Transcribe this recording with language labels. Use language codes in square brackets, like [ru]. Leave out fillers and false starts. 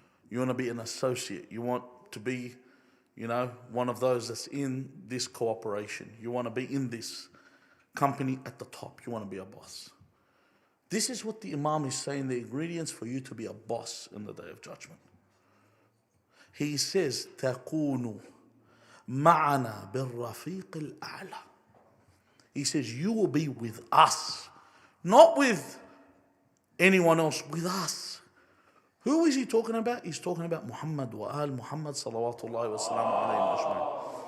[en] You want to be an associate. You want to be, one of those that's in this cooperation. You want to be in this company at the top. You want to be a boss. This is what the Imam is saying, the ingredients for you to be a boss in the Day of Judgment. He says, [ar] تَكُونُ مَعَنَا بِالرَّفِيقِ الْأَعْلَى. [en] He says, you will be with us. Not with anyone else, with us. Who is he talking about? He's talking about Muhammad wa al Muhammad salawatullahi wa salamu alayhi ajma'in.